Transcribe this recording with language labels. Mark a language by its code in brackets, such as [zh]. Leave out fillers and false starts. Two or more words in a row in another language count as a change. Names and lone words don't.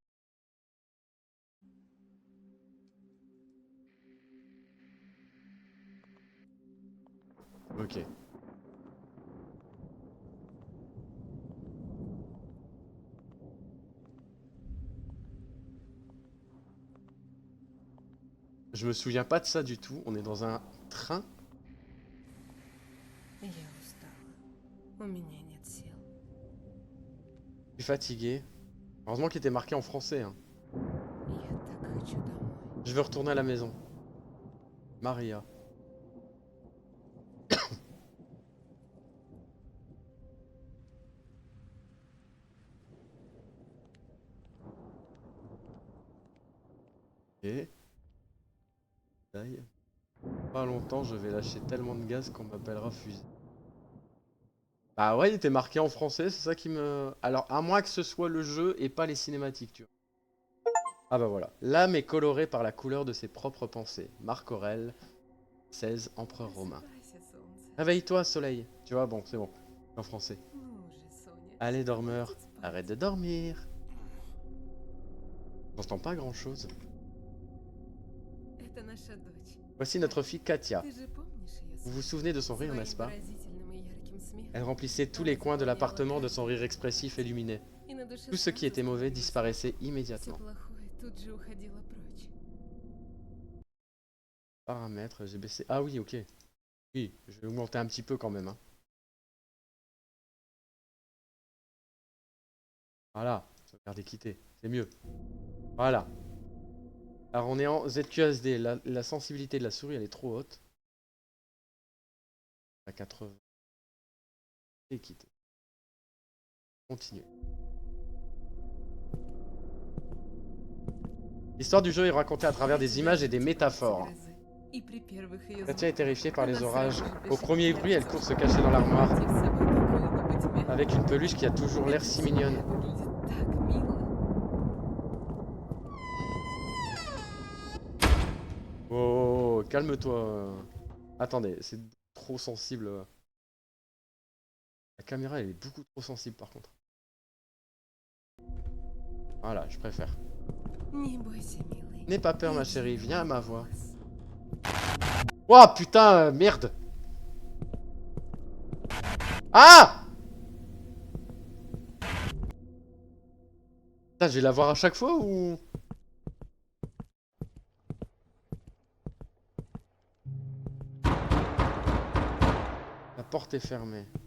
[fr] Ok. Je me souviens pas de ça du tout. On est dans un train. [ru] Я устала. У меня нет сил. [fr] Je suis fatigué. Heureusement qu'il était marqué en français. Hein. [ru] Я так хочу домой. [fr] Je veux retourner à la maison. Maria. Et pas longtemps, je vais lâcher tellement de gaz qu'on m'appellera fusée. Bah ouais, il était marqué en français, c'est ça qui me... Alors, à moins que ce soit le jeu et pas les cinématiques, tu vois. Ah bah voilà. L'âme est colorée par la couleur de ses propres pensées. Marc Aurèle, 16, empereur romain. [ru] Просыпайся, солнце. [fr] Réveille-toi, soleil. Tu vois, bon, c'est bon. En français. [ru] Ну же, Соня. [fr] Allez, dormeur, [ru] Хватит спать. [fr] arrête de dormir. J'entends pas grand-chose. [ru] Это наша дочь. [fr] Voici notre fille Katia. [ru] Ты же помнишь ее, [fr] Vous vous [ru] Соня? [fr] souvenez de son rire, [ru] Своим [fr] n'est-ce pas? [ru] выразительным и ярким смехом. [fr] Elle remplissait tous les coins de l'appartement de son rire expressif et lumineux. [ru] И на душе [fr] Tout ce qui [ru] сразу [fr] était mauvais [ru] становилось [fr] disparaissait [ru] Все [fr] immédiatement. [ru] плохое тут же уходило прочь. [fr] Paramètres, j'ai baissé... Ah oui, ok. Oui, je vais augmenter un petit peu quand même. Hein. Voilà, sauvegarder quitter, c'est mieux. Voilà. Alors on est en ZQSD, la sensibilité de la souris elle est trop haute. À 80. Et quitter. Continuer. L'histoire du jeu est racontée à travers des images et des métaphores. [ru] И при первых ее [fr] Katia est terrifiée par les [ru] Она [fr] orages. [ru] сразу [fr] Au [ru] бежит [fr] premier [ru] в [fr] bruit, elle [ru] комнату. [fr] court se cacher dans l'armoire, [ru] Найти в собой какую-нибудь мелочь. [fr] avec une peluche qui a toujours l'air si mignonne. [ru] Всегда выглядит так мило. [fr] Oh, calme-toi. Attendez, c'est trop sensible. La caméra, elle est beaucoup trop sensible par contre. Voilà, je préfère. [ru] Не бойся, милый. [fr] N'aie pas peur, ma [ru] Иди [fr] chérie, [ru] на [fr] viens à [ru] мой [fr] ma voix. [ru] голос. [fr] Oh putain, merde. Ah! Putain, je vais la voir à chaque fois ou... La porte est fermée.